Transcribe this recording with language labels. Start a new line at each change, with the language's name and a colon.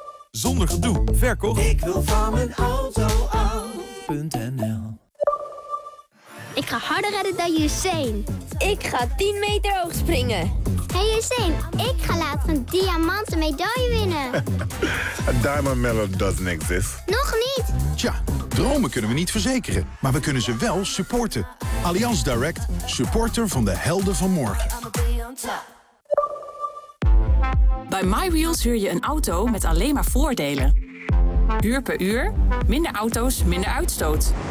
Dutch: Zonder gedoe, verkocht. Ik wil van mijn auto af.nl. Ik ga harder rennen dan Usain. Ik ga 10 meter hoog springen. Hey Usain, ik ga later een diamanten medaille winnen.
English: A diamond medal doesn't exist.
Dutch: Nog niet. Tja, dromen kunnen we niet verzekeren, maar we kunnen ze wel supporten. Allianz Direct, supporter van de helden van morgen. Bij MyWheels huur je een auto met alleen maar voordelen. Huur per uur, minder auto's, minder uitstoot.